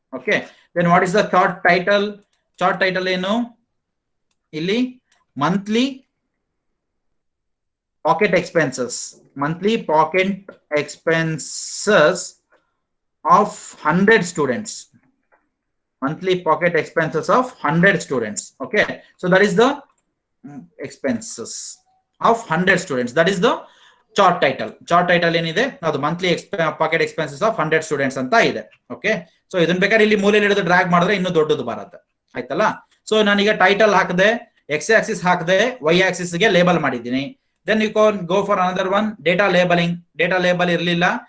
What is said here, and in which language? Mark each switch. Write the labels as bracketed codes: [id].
[en] Okay, then what is the chart title. [kn] Chart title ಏನು, ಇಲ್ಲಿ [en] Monthly pocket expenses, monthly pocket expenses of 100 students, monthly pocket expenses of 100 students. Okay, so that is the expenses of 100 students. That is the chart title. [kn] Chart title ಏನಿದೆ ಅದು monthly packet expenses of 100 students ಅಂತ ಇದೆ. Okay, so ಇದನ್ನ ಬೇಕಾದ್ರೆ ಇಲ್ಲಿ ಮೂಲೆಯಲ್ಲಿ ಹಿಡಿದು drag ಮಾಡಿದ್ರೆ ಇನ್ನೂ ದೊಡ್ಡದು ಬರುತ್ತೆ, ಆಯ್ತಲ್ಲ. ಸೊ ನಾನೀಗ ಟೈಟಲ್ ಹಾಕದೆ, X ಆಕ್ಸಿಸ್ ಹಾಕದೆ, Y ಆಕ್ಸಿಸ್ ಗೆ ಲೇಬಲ್ ಮಾಡಿದ್ದೀನಿ. [en] Then you can go for another one, data labeling. [kn] Data label ಇರಲಿಲ್ಲ,